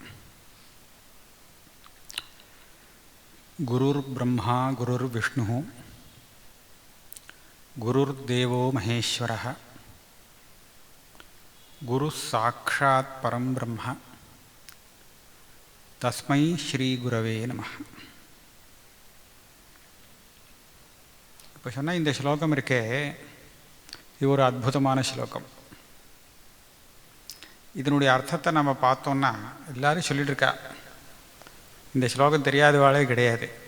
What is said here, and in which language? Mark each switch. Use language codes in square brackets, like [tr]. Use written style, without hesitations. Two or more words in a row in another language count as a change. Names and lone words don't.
[sa] गुरुर् ब्रह्मा गुरुर् विष्णु गुरुर् देवो महेश्वरः गुरु साक्षात् परं ब्रह्म तस्मै श्री गुरवे नमः. [ta] இப்போ சொன்ன இந்த ஸ்லோகம் இருக்கே, இது ஒரு அற்புதமான ஸ்லோகம். இதனுடைய அர்த்தத்தை நம்ம பார்த்தோன்னா எல்லாரும் சொல்லிட்டு இருக்கா. இந்த ஸ்லோகம் தெரியாதவாளே கிடையாது.